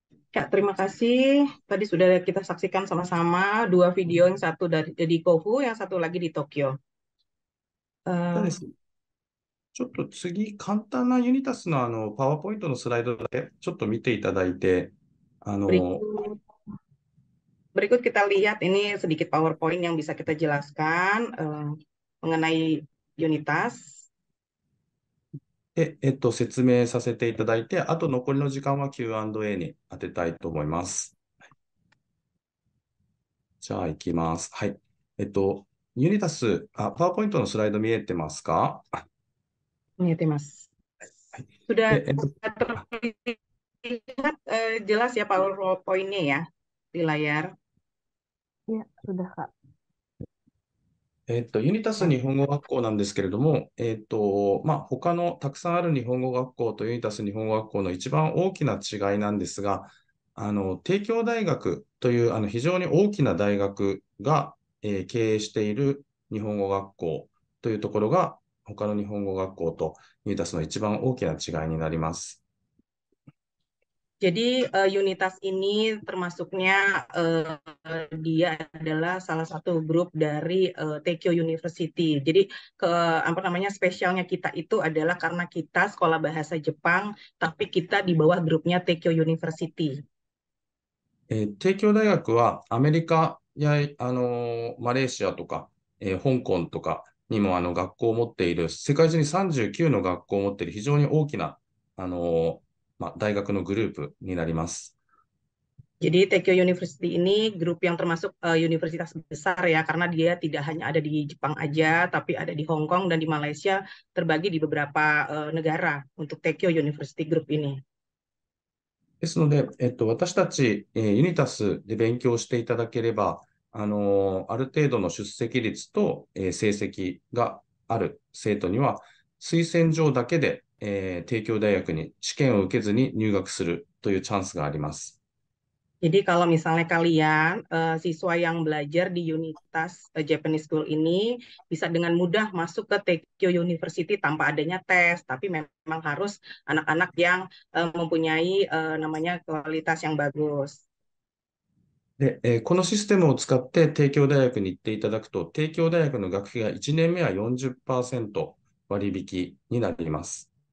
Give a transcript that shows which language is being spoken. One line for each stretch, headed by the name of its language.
Indonesian: Ya, terima kasih. Tadi sudah kita saksikan sama-sama 2 video, yang satu di Kofu, yang satu lagi di Tokyo.
Japanese: そうです。ちょっと次、簡単なユニタスのパワーポイントのスライドだけちょっと見ていただいて、
Indonesian: Berikut kita lihat ini sedikit PowerPoint yang bisa kita jelaskan mengenai Unitas.
Japanese: で、説明させていただいて、あと残りの時間は Q&A に当てたいと思います。じゃあ、行きます。はい。ユニタス、パワーポイントのスライド見えてますか？見えてます。
Indonesian: Sudah terlihat jelas ya PowerPoint-nya ya di layar. Ya, sudah Kak.
Japanese: ユニタス日本語学校なんですけれども、他のたくさんある日本語学校とユニタス日本語学校の一番大きな違いなんですが、帝京大学という非常に大きな大学が、経営している日本語学校というところが、他の日本語学校とユニタスの一番大きな違いになります。
Indonesian: Jadi Unitas ini termasuknya dia adalah salah satu grup dari Tokyo University. Jadi spesialnya kita itu adalah karena kita sekolah bahasa Jepang, tapi kita di bawah grupnya Tokyo University.
Japanese: 帝京大学はアメリカやマレーシアとか、香港とか、にも学校を持っている、世界中に39の学校を持っている非常に大きな、大学のグループになります。
Indonesian: Jadi Tokyo University ini grup yang termasuk universitas besar ya, karena dia tidak hanya ada di Jepang aja, tapi ada di Hong Kong dan di Malaysia, terbagi di beberapa negara untuk Tokyo University Group ini.
Japanese: ですので、私たち、ユニタスで勉強していただければ、ある程度の出席率と、成績がある生徒には、推薦状だけで、帝京大学に試験を受けずに入学するというチャンスがあります。
Indonesian: Jadi kalau misalnya kalian siswa yang belajar di Unitas Japanese School ini bisa dengan mudah masuk ke Tokyo University tanpa adanya tes, tapi memang harus anak-anak yang mempunyai namanya kualitas yang bagus.
Japanese: で、このシステムを使って帝京大学に行っていただくと、帝京大学の学費が1年目は 40% 割引になります。